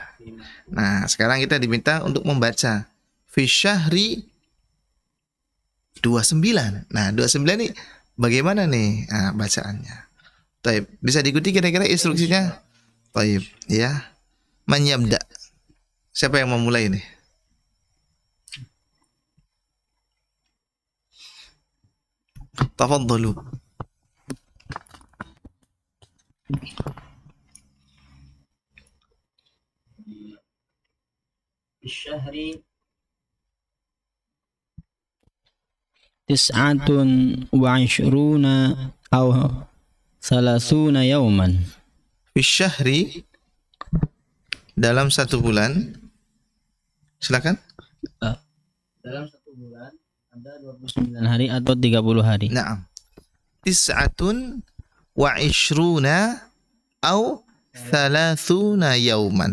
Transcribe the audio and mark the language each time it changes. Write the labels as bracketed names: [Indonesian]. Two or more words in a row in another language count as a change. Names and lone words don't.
[Indonesian] Nah, sekarang kita diminta untuk membaca [Arabic] في شهر [Indonesian] 29. Nah, 29 ini bagaimana nih bacaannya? Taib, bisa diikuti kira-kira instruksinya? Taib, ya. Menyabda. Siapa yang mau mulai nih? Tafadhalu. [Arabic] شهر تسعة وعشرون أو ثلاثون يوما. في شهر, [Indonesian] dalam 1 bulan. Silakan. Dalam 1 bulan ada 29 hari atau 30 hari. [Arabic] نعم. تسعة وعشرون أو ثلاثون يوما.